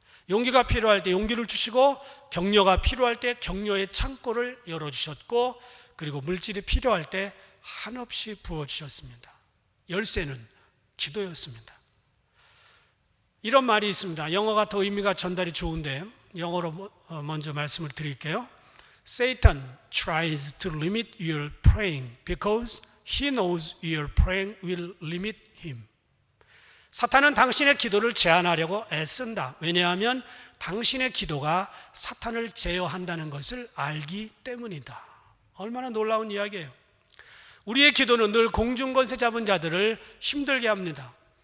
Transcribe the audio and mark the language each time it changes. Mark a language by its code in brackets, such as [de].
[ko] 용기가 필요할 때 용기를 주시고 격려가 필요할 때 격려의 창고를 열어주셨고 그리고 물질이 필요할 때 한없이 부어주셨습니다. 열쇠는 기도였습니다. 이런 말이 있습니다. 영어가 더 의미가 전달이 좋은데 영어로 먼저 말씀을 드릴게요. [en] Satan tries to limit your praying because he knows your praying will limit him. [ko] 사탄은 당신의 기도를 제한하려고 애쓴다. 왜냐하면 당신의 기도가 사탄을 제어한다는 것을 알기 때문이다. 얼마나 놀라운 이야기예요. 우리의 기도는 늘 공중권세 잡은 자들을 힘들게 합니다.